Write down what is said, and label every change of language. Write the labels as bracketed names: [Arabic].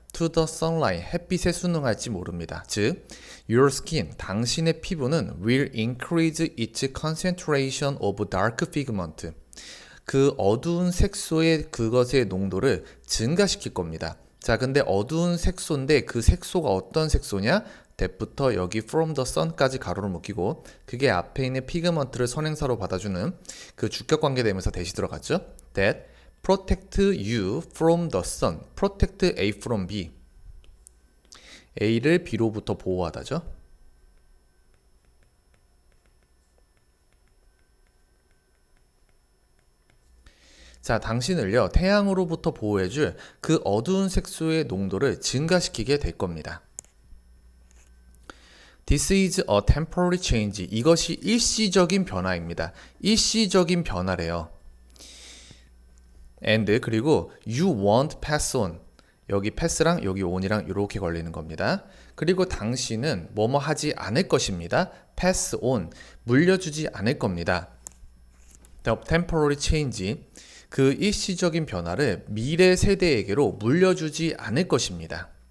[English] to the sunlight, [Korean] 햇빛에 수능할지 모릅니다. 즉, [English] your skin, [Korean] 당신의 피부는 [English] will increase its concentration of dark pigment, [Korean] 그 어두운 색소의 그것의 농도를 증가시킬 겁니다. 자, 근데 어두운 색소인데 그 색소가 어떤 색소냐? that부터 여기 [English] from the sun [Korean] 까지 가로를 묶이고 그게 앞에 있는 피그먼트를 선행사로 받아주는 그 주격 관계 되면서 대시 들어갔죠? [English] that protect you from the sun, protect A from B, [Korean] A를 B로부터 보호하다죠. 자, 당신을요, 태양으로부터 보호해줄 그 어두운 색소의 농도를 증가시키게 될 겁니다. [English] This is a temporary change. [Korean] 이것이 일시적인 변화입니다. 일시적인 변화래요. [English] And 그리고 you won't pass on. [Korean] 여기 pass랑 여기 on이랑 이렇게 걸리는 겁니다. 그리고 당신은 뭐뭐 하지 않을 것입니다. [English] pass on. [Korean] 물려주지 않을 겁니다. [English] The temporary change. [Korean] 그 일시적인 변화를 미래 세대에게로 물려주지 않을 것입니다.